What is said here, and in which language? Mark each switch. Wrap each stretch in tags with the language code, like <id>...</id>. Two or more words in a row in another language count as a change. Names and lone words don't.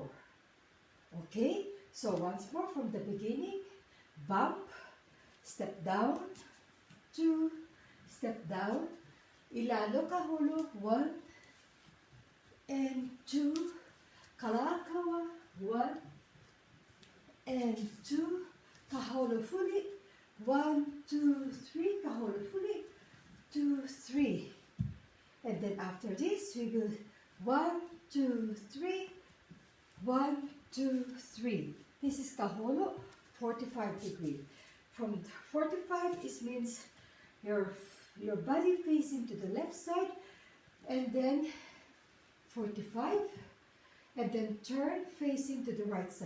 <en>Okay, so once more from the beginning. Bump, step down, 2, step down,</en> <haw>ilalo kahulu,</haw> <en>1 and 2, kalakawa, 1 and 2,</en> <haw>kaholo fuli,</haw> <en>1, 2, 3,</en> <haw>kaholo fuli,</haw> <en>2, 3. And then after this, we will 1, 2, 3, 1, 2, 3. This is kaholo, 45 degree. From 45, it means your body facing to the left side, and then 45, and then turn facing to the right side.</en>